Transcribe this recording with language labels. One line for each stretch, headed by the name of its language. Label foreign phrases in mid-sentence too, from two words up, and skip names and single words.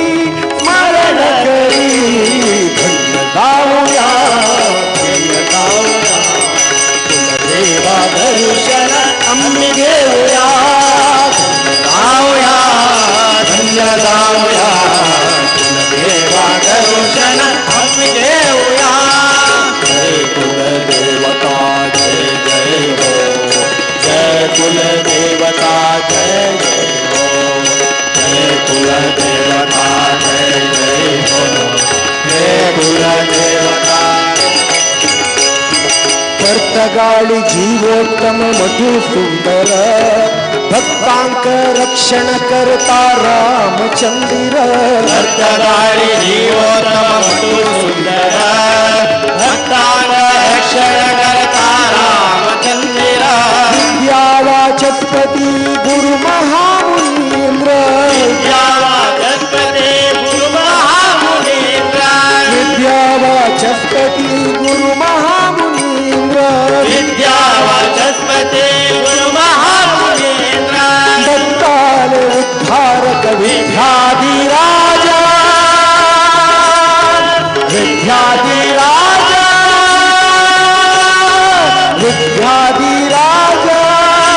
Marathi: धन्य गाऊया कुलदेवा दर्शन आम्ही घेऊया, धन्य गाऊया कुलदेवा दर्शन आम्ही घेऊया। जय कुलदेवता जय जय हो, जय कुलदेवता जय जय हो, जय कुलदेवता जय जय हो, जय कुलदेवता।
Konkani: कर्तगाळी जीवोत्तम मधु सुंदर, भक्तांक रक्षण करता रामचंद्र, कर्तगाळी जीवोत्तम मधु सुंदर, भक्तांक रक्षण करता रामचंद्र, विद्यावाचस्पति गुरु महामुनीन्द्र, विद्यावाचस्पति गुरु महामुनीन्द्र, विद्यावाचस्पति गुरु महामुनीन्द्र, विद्यावाचस्पति गुरु महामुनीन्द्र, दत्ताल उद्धारक विद्याधिराजा, विद्याधिराजा, विद्याधिराजा,